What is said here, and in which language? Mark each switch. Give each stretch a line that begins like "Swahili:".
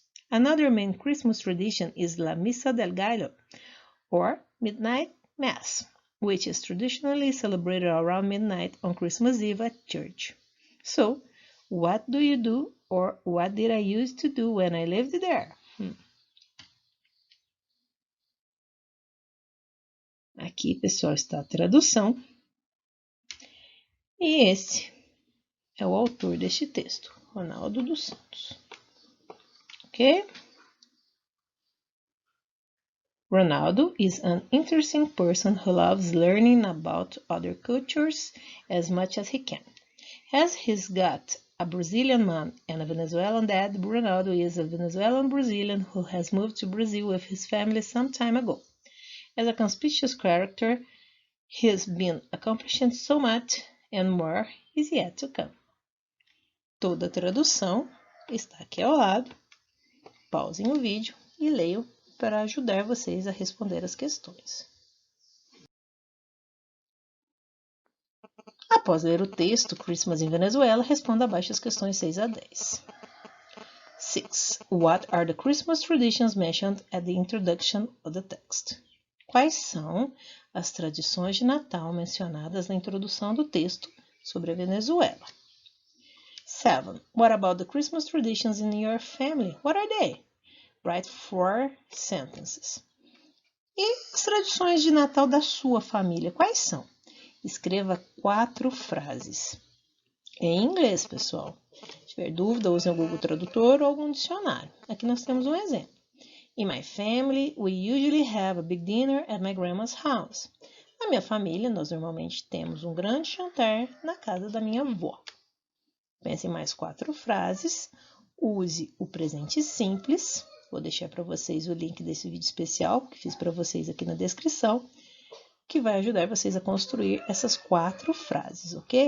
English: Another main Christmas tradition is La Misa del Gallo, or Midnight Mass, which is traditionally celebrated around midnight on Christmas Eve at church. So, what do you do, or what did I used to do when I lived there?
Portuguese: Aqui, pessoal, está a tradução. E esse é o autor deste texto, Ronaldo dos Santos. Ok?
English: Ronaldo is an interesting person who loves learning about other cultures as much as he can. As he's got a Brazilian mom and a Venezuelan dad, Ronaldo is a Venezuelan Brazilian who has moved to Brazil with his family some time ago. As a conspicuous character, he's been accomplishing so much and more is yet to come.
Portuguese: Toda a tradução está aqui ao lado. Pausem o vídeo e leiam para ajudar vocês a responder as questões. Após ler o texto Christmas in Venezuela, responda abaixo as questões 6 a 10.
English: 6. What are the Christmas traditions mentioned at the introduction of the text?
Portuguese: Quais são as tradições de Natal mencionadas na introdução do texto sobre a Venezuela?
English: 7. What about the Christmas traditions in your family? What are they? Write 4 sentences.
Portuguese: E as tradições de Natal da sua família, quais são? Escreva 4 frases. Em inglês, pessoal. Se tiver dúvida, use o Google Tradutor ou algum dicionário. Aqui nós temos um exemplo.
English: In my family, we usually have a big dinner at my grandma's house.
Portuguese: Na minha família, nós normalmente temos um grande jantar na casa da minha avó. Pense em mais 4 frases. Use o presente simples. Vou deixar para vocês o link desse vídeo especial que fiz para vocês aqui na descrição, que vai ajudar vocês a construir essas 4 frases, ok?